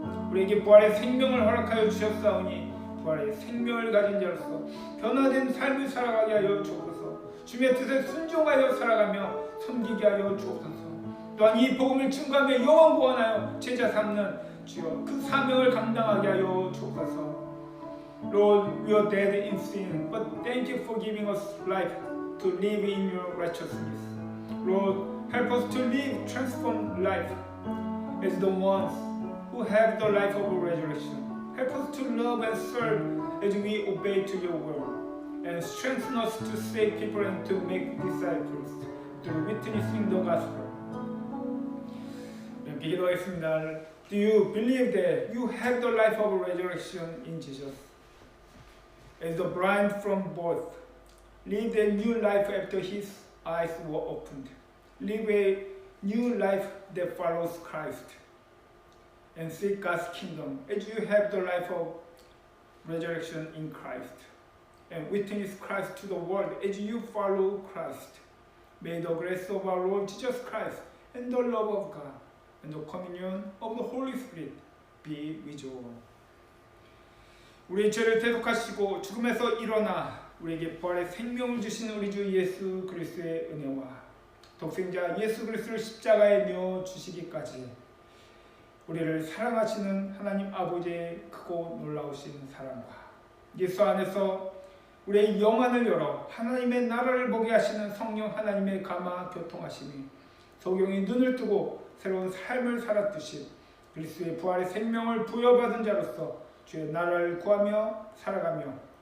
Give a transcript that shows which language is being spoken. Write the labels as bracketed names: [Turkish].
[Korean] 우리에게 부활의 생명을 허락하여 주셨사오니 부활의 생명을 가진 자로서 변화된 삶을 살아가게 하여 주옵소서. 주님의 뜻에 순종하여 살아가며 섬기게 하여 주옵소서. 또한 이 복음을 증거하며 영원 구원하여 제자 삼는 주여 그 사명을 감당하게 하여 주옵소서. [English] Lord, we are dead in sin, but thank you for giving us life to live in your righteousness. Lord, Help us to live transformed life as the ones who have the life of resurrection. Help us to love and serve as we obey to your word, and strengthen us to save people and to make disciples through witnessing the gospel. [Korean] 이렇게 기도하겠습니다. [English] Do you believe that you have the life of resurrection in Jesus? As the blind from birth lived a new life after his eyes were opened. Live a new life that follows Christ and seek God's kingdom as you have the life of resurrection in Christ, and witness Christ to the world as you follow Christ. May the grace of our Lord Jesus Christ and the love of God and the communion of the Holy Spirit be with you all. [Korean] 우리의 죄를 대속하시고 죽음에서 일어나 우리에게 부활의 생명을 주신 우리 주 예수 그리스도의 은혜와 독생자 예수 그리스도를 십자가에 내어 주시기까지 우리를 사랑하시는 하나님 아버지의 크고 놀라우신 사랑과 예수 안에서 우리의 영안을 열어 하나님의 나라를 보게 하시는 성령 하나님의 감화 교통하심이 소경이 눈을 뜨고 새로운 삶을 살았듯이 그리스도의 부활의 생명을 부여받은 자로서 주의 나라를 구하며 살아가며